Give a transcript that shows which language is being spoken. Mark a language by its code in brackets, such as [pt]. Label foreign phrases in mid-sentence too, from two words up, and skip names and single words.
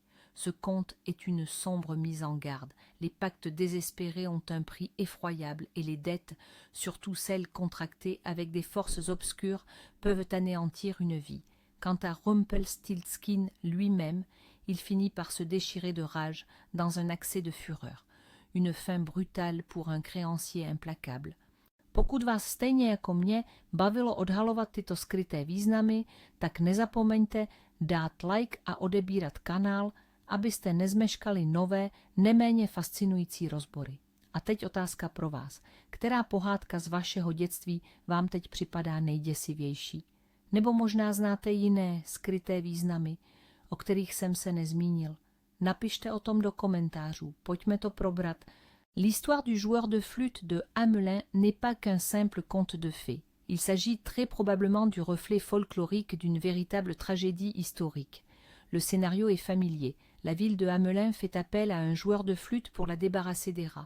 [fr] Ce conte est une sombre mise en garde. Les pactes désespérés ont un prix effroyable et les dettes, surtout celles contractées avec des forces obscures, peuvent anéantir une vie. Quant à Rumpelstiltskin lui-même, il finit par se déchirer de rage dans un accès de fureur. Une fin brutale pour un créancier implacable. [cs] Pokud vás stejně jako mě bavilo odhalovat tyto skryté významy, tak nezapomeňte dát like a odebírat kanál, abyste nezmeškali nové, neméně fascinující rozbory. A teď otázka pro vás. Která pohádka z vašeho dětství vám teď připadá nejděsivější? Nebo možná znáte jiné skryté významy, o kterých jsem se nezmínil? Napište o tom do komentářů, pojďme to probrat. [fr] L'histoire du joueur de flûte de Hamelin n'est pas qu'un simple conte de fées. Il s'agit très probablement du reflet folklorique d'une véritable tragédie historique. Le scénario est familier. La ville de Hamelin fait appel à un joueur de flûte pour la débarrasser des rats.